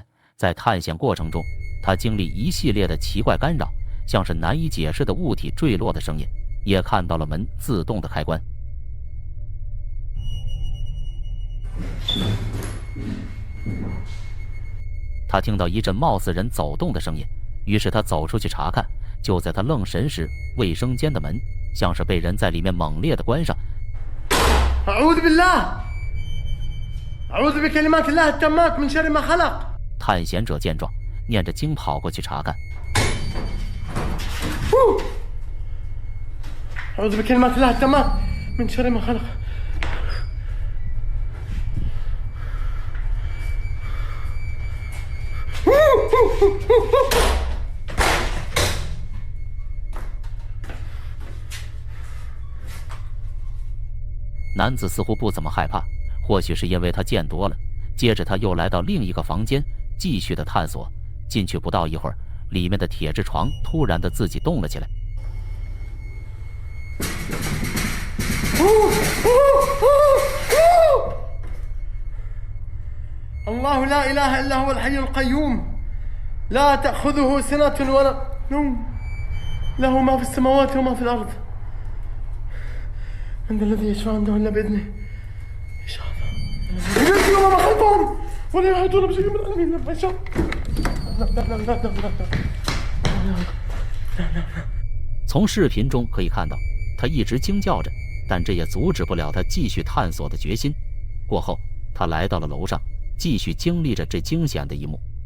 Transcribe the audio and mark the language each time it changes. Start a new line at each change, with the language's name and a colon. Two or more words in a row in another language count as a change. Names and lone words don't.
Chinese: 在探险过程中，他经历一系列的奇怪干扰，像是难以解释的物体坠落的声音，也看到了门自动的开关。他听到一阵貌似人走动的声音，于是他走出去查看。就在他愣神时，卫生间的门像是被人在里面猛烈地关上。
Arabic: أعوذ بالله أعوذ بكلمات الله التامات من شر ما خلق。
Chinese: 探险者见状，念着经跑过去查看。
Arabic: أعوذ بكلمات الله التامات من شر ما خلق。
Chinese: 男子似乎不怎么害怕，或许是因为他见多了。接着他又来到另一个房间，继续的探索。进去不到一会儿，里面的铁质床突然的自己动了起来。
Arabic: الله لا إله إلا هو الحي القيوم لا تأخذه سنة ولا نوم له ما في السماوات وما في الأرض من الذي يشفع عنده إلا بإذنه يجري وما خلفهم ولا يحيطون بشيء من علمه إلا بما شاء.
Chinese: 从视频中可以看到，他一直惊叫着，但这也阻止不了他继续探索的决心。过后，他来到了楼上，继续经历着这惊险的一幕。